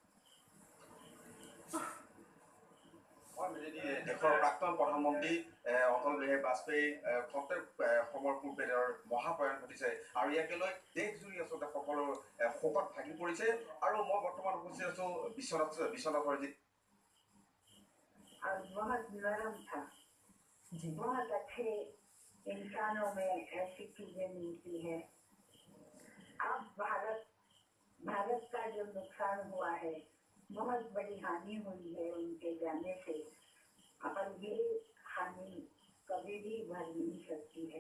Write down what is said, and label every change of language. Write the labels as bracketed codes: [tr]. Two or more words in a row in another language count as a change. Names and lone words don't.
[as] দেশৰ প্ৰাক্তন প্ৰধানমন্ত্ৰী অটল বিহাৰী বাজপেয়ী খন্তেক সময়ৰ পূৰ্বে তেওঁৰ মহাপ্ৰয়াণ ঘটিছে। আৰু ইয়াকে লৈ দেশজুৰি আচলতে সকলো শোকত ভাগি পৰিছে। আৰু মই বৰ্তমান উপস্থিত আছোঁ বিশ্বনাথৰ যি [hi] बहुत नरम था, बहुत अच्छे इंसानों में ऐसी चीजें मिलती है। अब भारत का जो नुकसान हुआ है, बहुत बड़ी हानि हुई है उनके जाने से, और ये हानि कभी भी भर नहीं सकती है।